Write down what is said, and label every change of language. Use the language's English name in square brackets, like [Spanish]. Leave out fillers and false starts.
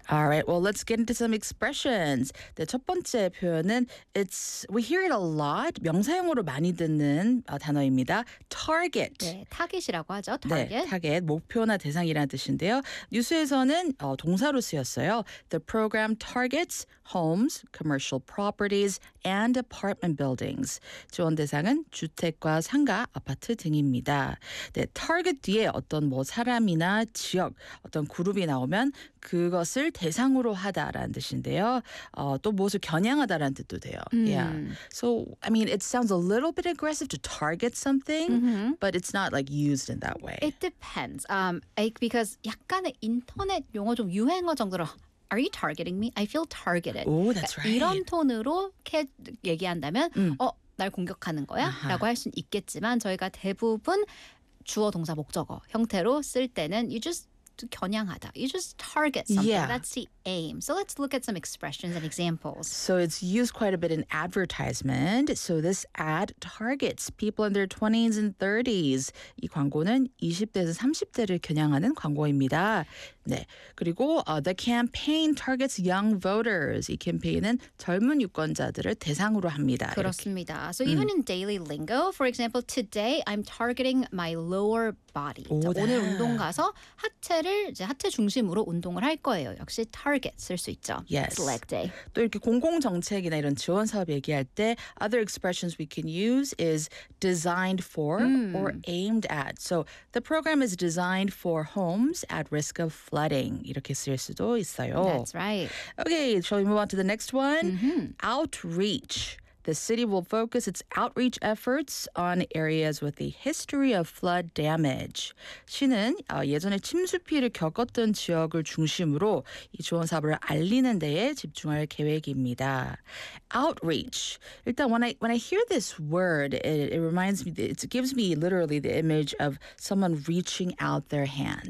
[English] All right. Well, let's get into some expressions. [Korean] 네, 첫 번째 표현은 [English] it's we hear it a lot. [Korean] 명사형으로 많이 듣는 단어입니다. [English] Target. [Korean] 네, 타겟이라고 하죠. Target. 네, 타겟 목표나 대상이라는 뜻인데요. 뉴스에서는 동사로 쓰였어요. [English] The program targets homes, commercial properties, and apartment buildings. [Korean] 지원 대상은 주택과 상가, 아파트 등입니다. 네, target 뒤에 어떤 뭐 사람이나 지역, 어떤 그룹이 나오면 그것을 대상으로 하다라는 뜻인데요. 또 무엇을 겨냥하다라는 뜻도 돼요. [English] Yeah. So, I mean, it sounds a little bit aggressive to target something, mm-hmm. but it's not like used in that way. It depends. Because [Korean] 약간의 인터넷 용어 좀 유행어 정도로 [English] Are you targeting me? I feel targeted. Oh, that's right. [Korean] 이런 톤으로 얘기한다면 날 공격하는 거야? Uh-huh. 라고 할 수는 있겠지만 저희가 대부분 주어, 동사, 목적어 형태로 쓸 때는 [English] you just [Korean] 겨냥하다. [English] You just target something. Yeah. That's the aim. So let's look at some expressions and examples. So it's used quite a bit in advertisement. So this ad targets people in their 20s and 30s. [Korean] 이 광고는 20대에서 30대를 겨냥하는 광고입니다. 네. 그리고 [English] the campaign targets young voters. [Korean] 이 캠페인은 젊은 유권자들을 대상으로 합니다. 그렇습니다. 이렇게. [English] So even in daily lingo, for example, today I'm targeting my lower body. [Korean] 오, 자, 오늘 운동 가서 하체를 이제 하체 중심으로 운동을 할 거예요. 역시 target 쓸 수 있죠. [English] Yes. Leg day. [Korean] 또 이렇게 공공 정책이나 이런 지원 사업 얘기할 때 [English] other expressions we can use is designed for or aimed at. So the program is designed for homes at risk of flooding. [Korean] 이렇게 쓸 수도 있어요. [English] That's right. Okay, shall we move on to the next one? Mm-hmm. Outreach. The city will focus its outreach efforts on areas with a history of flood damage. [Korean] 시는 예전에 침수 피해를 겪었던 지역을 중심으로 이 지원 사업을 알리는 데에 집중할 계획입니다. [English] Outreach. [Korean] 일단 [English] when I hear this word, it reminds me, it gives me literally the image of someone reaching out their hands.